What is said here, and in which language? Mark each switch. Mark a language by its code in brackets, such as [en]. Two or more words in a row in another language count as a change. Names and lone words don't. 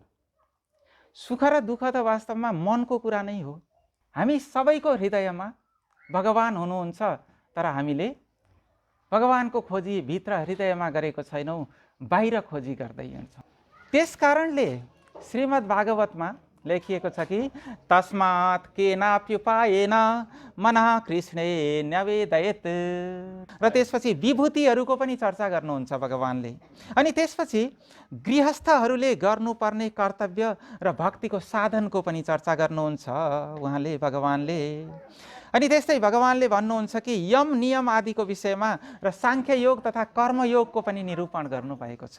[ne] सुख र दुःख त वास्तवमा मनको कुरा नै हो। हामी सबैको हृदयमा भगवान हुनुहुन्छ, तर हामीले भगवानको खोजी भित्र हृदयमा गरेको छैनौँ, बाहिर खोजी गर्दै हिँड्छौँ। त्यस कारणले श्रीमद् भागवतमा लेखिएको छ कि [sa] तस्मात् केनाप्युपायेन मनः कृष्णे न्यवेदयेत्। [ne] र त्यसपछि विभूतिहरूको पनि चर्चा गर्नुहुन्छ भगवानले। अनि त्यसपछि गृहस्थहरूले गर्नुपर्ने कर्तव्य र भक्तिको साधनको पनि चर्चा गर्नुहुन्छ उहाँले भगवानले। अनि त्यस्तै भगवानले भन्नुहुन्छ कि यम नियम आदिको विषयमा र साङ्ख्य योग तथा कर्मयोगको पनि निरूपण गर्नुभएको छ।